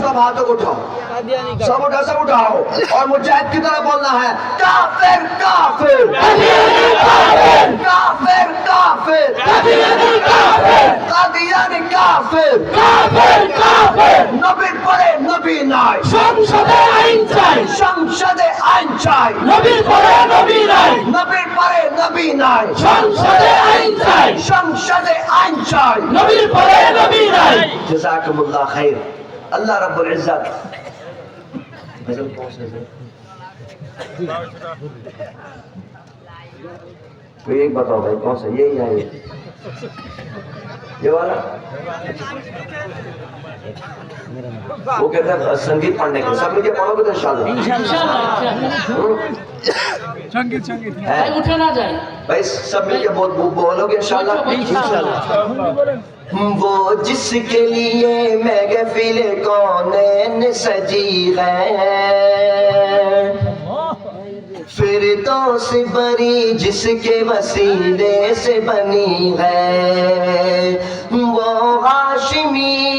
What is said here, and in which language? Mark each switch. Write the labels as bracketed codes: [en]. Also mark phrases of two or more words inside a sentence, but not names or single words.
[ur] سب ہاتھوں کو اٹھاؤ، سب اٹھاؤ اور مجاہد کی طرح بولنا ہے کافر کافر قادیانی کافر، کافر کافر قادیانی کافر، قادیانی کافر کافر کافر، [bn] নবী পরে নবী নাই, সংসদে আইন চাই, সংসদে আইন চাই, নবীর পরে নবী নাই, নবীর পরে নবী নাই, সংসদে আইন চাই, সংসদে আইন চাই, নবীর পরে নবী নাই। [ar] جزاکم اللہ خیر۔ اللہ رب العزت [ur] کوئی ایک بتاؤ بھائی کون سا، یہی ہے یہ والا؟ وہ کہتے ہیں سنگیت پڑھنے کے، سب مجھے پڑھو گے تو انشاءاللہ [bn] ভাই উঠে না যায়। [ur] بھائی سب مل کے بولو گے انشاءاللہ؟ وہ جس کے لیے محفل کونین سجی ہے، فردوس بری جس کے وسیلے سے بنی ہے، وہ ہاشمی